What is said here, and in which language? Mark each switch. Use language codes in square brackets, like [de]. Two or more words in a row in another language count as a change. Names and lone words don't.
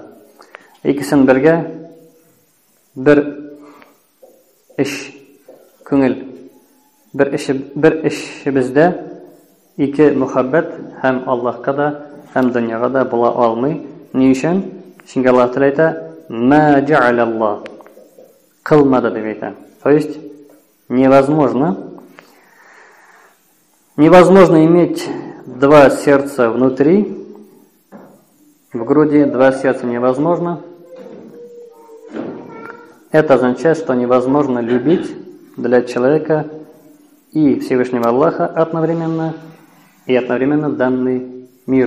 [tt] Икесен бергә бер эш, күңел, бер эшебездә ике мөхәббәт һәм Аллаһка да, һәм дөньяга да була алмый. Ни өчен? Чөнки Аллаһ Тәала әйтә: [ar] "ما جعل الله", [tt] кылмады дип әйтә. [ru] То есть невозможно иметь два сердца внутри, в груди два сердца невозможно. Это означает, что невозможно любить для человека и Всевышнего Аллаха одновременно, и одновременно данный мир.